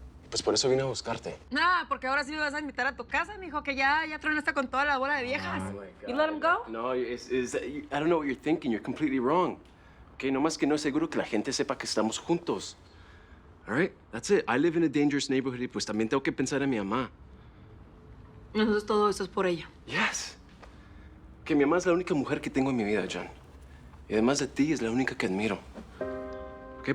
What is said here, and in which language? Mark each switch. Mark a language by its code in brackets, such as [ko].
[es] Pues por eso vine a buscarte. Nah, porque ahora sí me vas a invitar a tu casa, mijo, que ya tronaste con toda la bola de viejas. [en] Oh my God. You let him go? No, I don't know what you're thinking. You're completely wrong. Okay, [es] nomás que no es seguro que la gente sepa que estamos juntos. [en] All right? That's it. I live in a dangerous neighborhood [es] y pues también tengo que pensar en mi mamá. Entonces todo eso es por ella. [en] Yes. [es] Que mi mamá es la única mujer que tengo en mi vida, John. Y además de ti, es la única que admiro. ¿Ok?